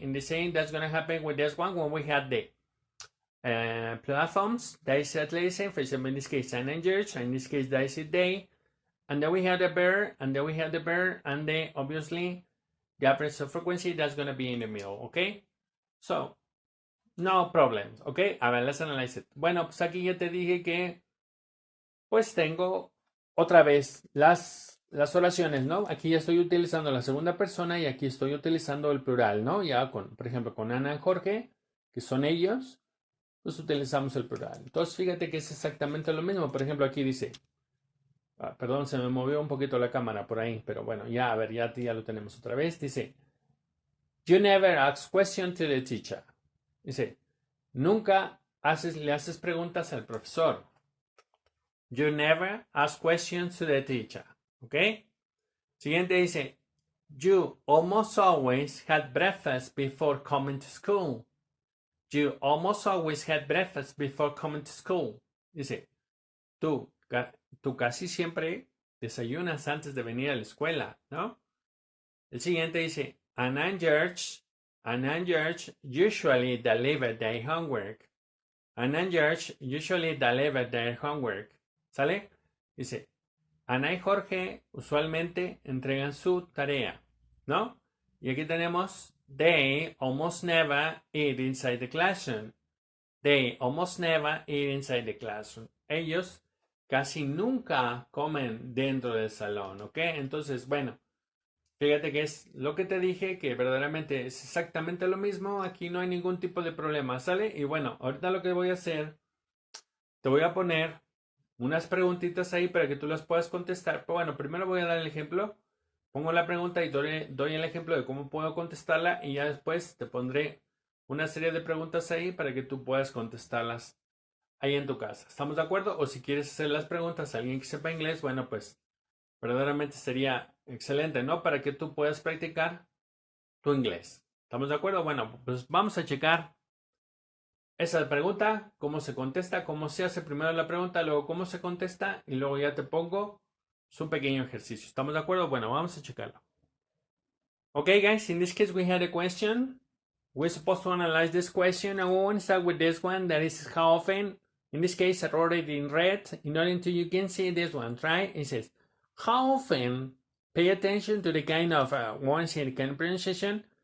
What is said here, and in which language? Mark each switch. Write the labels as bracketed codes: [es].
[en] In the same, that's going to happen with this one when we have the plural forms. That is exactly the same. For example, in this case, Anna and George. In this case, that is they. And then we have the verb, and then we have the verb, and then obviously the average of frequency, that's going to be in the middle, okay? So, no problems, ¿ok? [es] A ver, [en] let's analyze it. [es] Bueno, pues aquí ya te dije que pues tengo otra vez las oraciones, ¿no? Aquí ya estoy utilizando la segunda persona y aquí estoy utilizando el plural, ¿no? Ya con, por ejemplo, con Ana y Jorge, que son ellos, pues utilizamos el plural. Entonces, fíjate que es exactamente lo mismo. Por ejemplo, aquí dice, perdón, se me movió un poquito la cámara por ahí, pero bueno, ya, a ver, ya lo tenemos otra vez. Dice, [en] you never ask question to the teacher. [es] Dice, nunca le haces preguntas al profesor. [en] You never ask questions to the teacher. [es] ¿Ok? Siguiente dice, [en] you almost always had breakfast before coming to school. You almost always had breakfast before coming to school. [es] Dice, tú casi siempre desayunas antes de venir a la escuela, ¿no? El siguiente dice, [en] Anna and George usually deliver their homework. Anna and George usually deliver their homework. [es] ¿Sale? Dice, Ana y Jorge usualmente entregan su tarea, ¿no? Y aquí tenemos, [en] they almost never eat inside the classroom. They almost never eat inside the classroom. [es] Ellos casi nunca comen dentro del salón, ¿ok? Entonces, bueno, Fíjate que es lo que te dije, que verdaderamente es exactamente lo mismo. Aquí no hay ningún tipo de problema, ¿sale? Y bueno, ahorita lo que voy a hacer, te voy a poner unas preguntitas ahí para que tú las puedas contestar. Pero bueno, primero voy a dar el ejemplo. Pongo la pregunta y doy el ejemplo de cómo puedo contestarla y ya después te pondré una serie de preguntas ahí para que tú puedas contestarlas ahí en tu casa. ¿Estamos de acuerdo? O si quieres hacer las preguntas a alguien que sepa inglés, bueno, pues verdaderamente sería excelente, ¿no? Para que tú puedas practicar tu inglés. ¿Estamos de acuerdo? Bueno, pues vamos a checar esa pregunta, cómo se contesta, cómo se hace primero la pregunta, luego cómo se contesta y luego ya te pongo su pequeño ejercicio. ¿Estamos de acuerdo? Bueno, vamos a checarlo. [en] Okay, guys, in this case we had a question. We're supposed to analyze this question and we want to start with this one that is how often. In this case, I wrote it in red in order to you can see this one, right? It says, how often, pay attention to the kind of words here, the kind of pronunciation.